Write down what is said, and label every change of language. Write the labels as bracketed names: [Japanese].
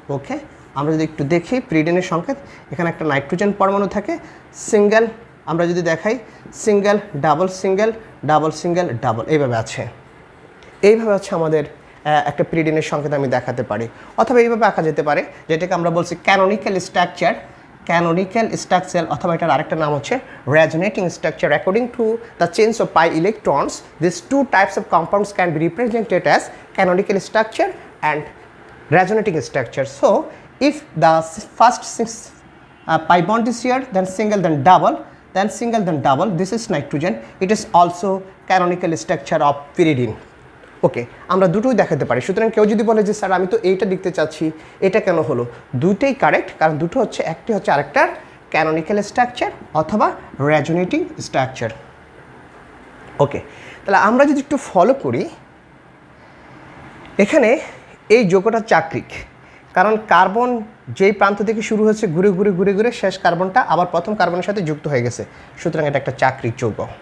[Bangla] ওকে, আমরা যদি একটু দেখি পিরিডিনের সংকেত, এখানে একটা নাইট্রোজেন পরমাণু থাকে, সিঙ্গেল, আমরা যদি দেখাই single double single double single double এইভাবে আছে। এইভাবে হচ্ছে আমাদের একটা পিরিডিনের সংকেত আমি দেখাতে পারি। অথবা এইভাবে আঁকা যেতে পারে, যেটাকে আমরা বলছি ক্যানোনিক্যাল স্ট্রাকচার। ক্যানোনিক্যাল স্ট্রাকচার অথবা এটার আরেকটা নাম হচ্ছে resonating structure. [English] According to the change of pi electrons, these two types of compounds can be represented as canonical structure and resonating structure. So if the first pi bond is here, then single, then double, then single, then double, this is nitrogen, it is also canonical structure of pyridine. [Bangla] ওকে, আমরা দুটোই দেখাতে পারি। সুতরাং কেউ যদি বলে যে sir আমি তো এইটা লিখতে চাচ্ছি, এটা কেন হলো, দুটোই কারেক্ট, কারণ দুটো হচ্ছে, একটি হচ্ছে আরেকটার ক্যানোনিক্যাল স্ট্রাকচার অথবা রেজোনেটিং স্ট্রাকচার। ওকে, তাহলে আমরা যদি একটু ফলো করি, এখানে এই যৌগটা চাক্রিক, কারণ কার্বন যেই প্রান্ত থেকে শুরু হচ্ছে ঘুরে ঘুরে ঘুরে ঘুরে শেষ কার্বনটা আবার প্রথম কার্বনের সাথে যুক্ত হয়ে গেছে, সুতরাং এটা একটা চাক্রিক যৌগ।